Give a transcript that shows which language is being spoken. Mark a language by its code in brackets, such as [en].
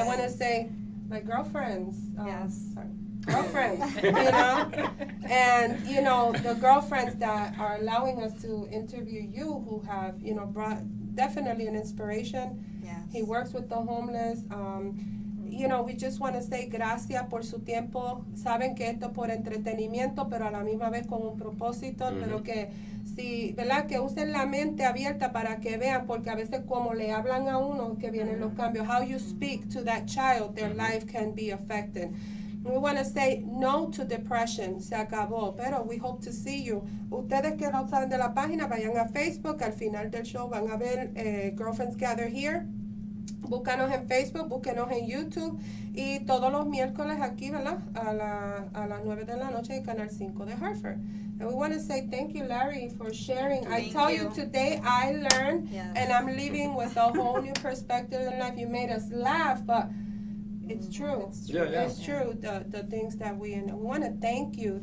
[en] I want to say my girlfriends. Yes. Sorry. Girlfriends, you know? And, you know, the girlfriends that are allowing us to interview you who have, you know, brought definitely an inspiration. Yes. He works with the homeless. You know, we just want to say [es] gracias por su tiempo. Saben que esto por entretenimiento, pero a la misma vez con un propósito, pero que si, ¿verdad? Que usen la mente abierta para que vean, porque a veces como le hablan a uno que vienen los cambios, [en] how you speak to that child, their life can be affected. [es] We want to say no to depression, se acabó, pero we hope to see you. Ustedes que no saben de la página, vayan a Facebook, al final del show van a ver Girlfriends Gather Here. Búscanos en Facebook, búsquenos en YouTube y todos los miércoles aquí, ¿verdad? A las 9 de la noche en Canal 5 de Hartford. [en] And we want to say thank you, Larry, for sharing. I Thank tell you. you today I learned Yes. and I'm leaving with a whole new perspective in life. You made us laugh, but it's true. It's true. Yeah, yeah. It's true, the things that we want to thank you.